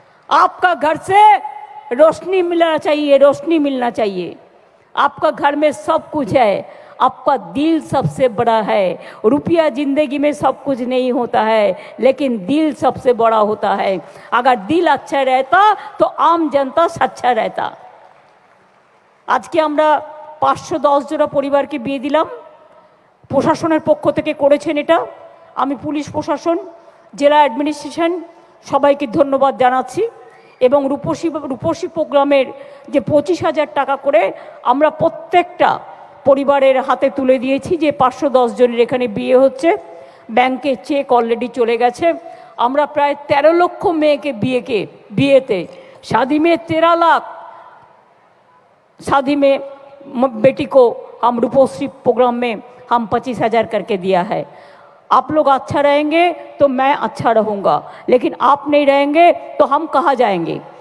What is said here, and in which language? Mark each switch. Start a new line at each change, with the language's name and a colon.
Hindi: आपका घर से रोशनी मिलना चाहिए, रोशनी मिलना चाहिए। आपका घर में सब कुछ है, आपका दिल सबसे बड़ा है। रुपया जिंदगी में सब कुछ नहीं होता है, लेकिन दिल सबसे बड़ा होता है। अगर दिल अच्छा रहता तो आम जनता अच्छा रहता। आज के
Bangla: আমরা 510 জোড়া পরিবারকে বিয়ে দিলাম। প্রশাসনের পক্ষ থেকে করেছেন এটা। আমি পুলিশ প্রশাসন, জেলা অ্যাডমিনিস্ট্রেশন সবাইকে ধন্যবাদ জানাচ্ছি। এবং রূপসী প্রোগ্রামের যে 25,000 টাকা করে আমরা প্রত্যেকটা পরিবারের হাতে তুলে দিয়েছি, যে 510 জনের এখানে বিয়ে হচ্ছে। ব্যাংকে চেক অলরেডি চলে গেছে। আমরা প্রায় 13 লক্ষ মেয়েকে বিয়েতে
Hindi: शादी में 13 लाख शादी में बेटी को हम रूपश्री प्रोग्राम में हम 25,000 करके दिया है। आप लोग अच्छा रहेंगे तो मैं अच्छा रहूँगा, लेकिन आप नहीं रहेंगे तो हम कहाँ जाएंगे।